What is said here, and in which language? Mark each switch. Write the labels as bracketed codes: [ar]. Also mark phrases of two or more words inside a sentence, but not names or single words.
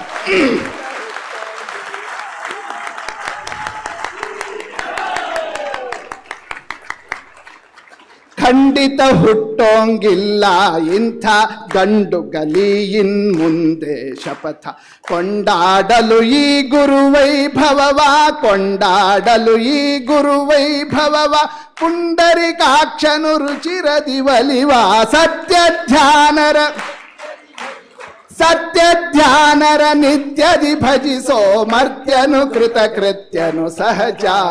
[kn] ಖಂಡಿತ ಹುಟ್ಟೋಂಗಿಲ್ಲ ಇಂಥ ಗಂಡುಗಲಿ ಇನ್ ಮುಂದೆ ಶಪಥ. ಕೊಂಡಾಡಲು ಈ ಗುರುವೈಭವವ, ಕೊಂಡಾಡಲು ಈ ಗುರುವೈಭವವ, ಪುಂಡರಿಕಾಕ್ಷನು ರುಚಿರದಿ ಒಲಿವ. ಸತ್ಯ ಧ್ಯಾನರ ನಿತ್ಯದಿ ಭಜಿಸೋ ಮರ್ತ್ಯನು ಕೃತಕೃತ್ಯನು ಸಹಜ.